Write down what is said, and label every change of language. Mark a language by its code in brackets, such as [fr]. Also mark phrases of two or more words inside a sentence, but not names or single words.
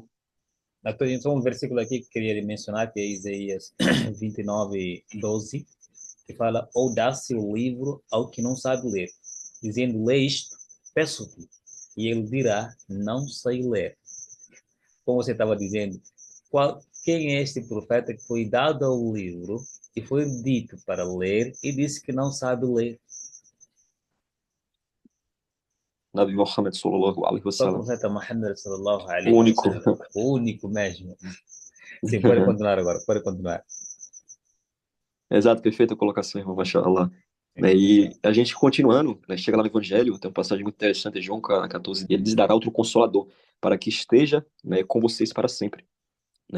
[pt] Então, um versículo aqui que queria mencionar, que é Isaías 29:12, que fala: ou dá-se o livro ao que não sabe ler, dizendo: lê isto, peço-te. E ele dirá: não sei ler. Como você estava dizendo, quem é este profeta que foi dado ao livro e foi dito para ler e disse que não sabe ler? [ar] نبي محمد صلى الله عليه [pt] Só o [ar] wasallam. [pt] profeta Muhammad sallallahu O [ar] alaihi [pt] único. wasallam, o único mesmo. Sim, pode continuar agora, pode continuar. Exato, perfeita colocação, irmão, mashallah. Sim, Né, e a gente continuando, né, chega lá no Evangelho, tem uma passagem muito interessante, João 14, ele lhes dará outro consolador, para que esteja, né, com vocês para sempre, né?